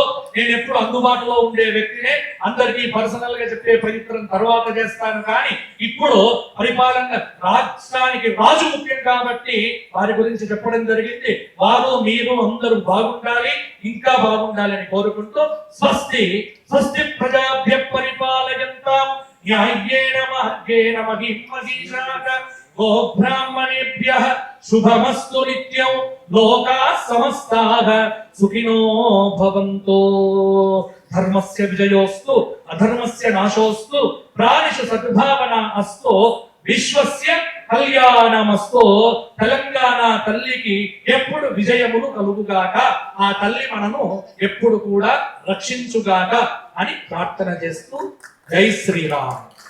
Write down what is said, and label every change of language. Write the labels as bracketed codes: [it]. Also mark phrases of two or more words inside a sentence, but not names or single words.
[te] నేను ఎప్పుడు అందుబాటులో ఉండే వ్యక్తినే, అందరికీ పర్సనల్ గా చెప్పే ప్రయత్నం తర్వాత చేస్తాను. కానీ ఇప్పుడు పరిపాలన రాష్ట్రానికి రాజు ముఖ్యం కాబట్టి వారి గురించి చెప్పడం జరిగింది. వారు మీరు అందరూ బాగుండాలి, ఇంకా బాగుండాలి అని కోరుకుంటూ, [sa] స్వస్తి స్వస్తి ప్రజాభ్య పరిపాలయంతాం న్యాయేన మార్గేణ మహిమహీషాః గో బ్రాహ్మణేభ్యః శుభమస్తు నిత్యం లోకాః సమస్తాః సుఖినో భవంతు. ధర్మస్య విజయోస్తు అధర్మస్య నాశోస్తు ప్రాణిషు సద్భావన అస్తు విశ్వస్య కళ్యాణమస్తు. [te] తెలంగాణ తల్లికి ఎప్పుడు విజయములు కలుగుగాక, ఆ తల్లి మనను ఎప్పుడు కూడా రక్షించుగాక అని ప్రార్థన చేస్తూ జై శ్రీరామ్.